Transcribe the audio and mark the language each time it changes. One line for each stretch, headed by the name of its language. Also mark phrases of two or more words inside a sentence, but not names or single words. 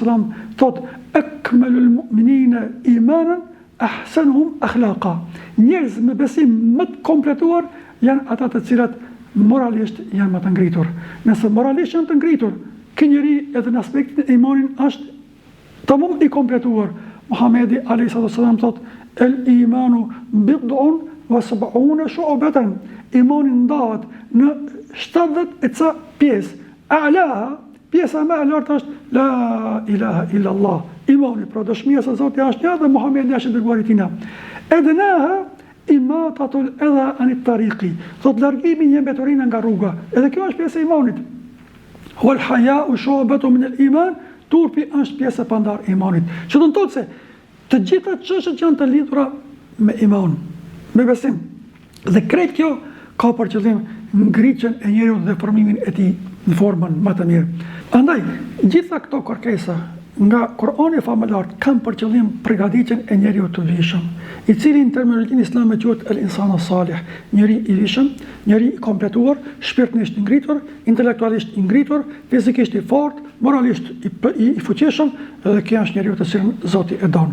Arabic: thot: "أكمل المؤمنين إيمانا أحسنهم أخلاقا."
Albanian: Njerëz me besim më të kompletuar janë ata të cilat moralisht janë më të ngritur. Nëse moralisht janë të ngritur, ky njeri edhe në aspektin e imanit është tamam i kompletuar. Muhamedi a.s. thot:
Arabic: "الإيمان بضع وسبعون شعبة."
Albanian: Imani ndahet në 70 e ca pjesë. A'laha, pjesa më e lartë është
Arabic: لا إله إلا الله.
Albanian: Imani, pra dëshmia se Zoti është një dhe Muhamedi është dërguari i Tij.
Arabic: أدناها إماطة الأذى عن الطريق.
Albanian: Thot largimi një mbeturina nga rruga. Edhe kjo është pjesë e imanit.
Arabic: والحياء شعبة من الإيمان.
Albanian: Turpi është pjesë e pandar e imanit. Që do të thotë se të gjitha çështjet janë të lidhura me iman, me besim. Dhe krejt kjo ka për qëllim ngritjen e njeriu dhe formimin e tij në formën më të mirë. Andaj, gjitha këto kërkesa nga Kurani famëlar kanë për qëllim përgatitjen e njeriu të vishëm, i cili në terminologjinë islame quhet
Arabic: الإنسان الصالح,
Albanian: njeri i vishëm, njeri i kompletuar, shpirtërisht i ngritur, intelektualisht i ngritur, fizikisht i fortë, moralisht i fuqishëm, dhe kjo është njeriu të cilin Zoti e don.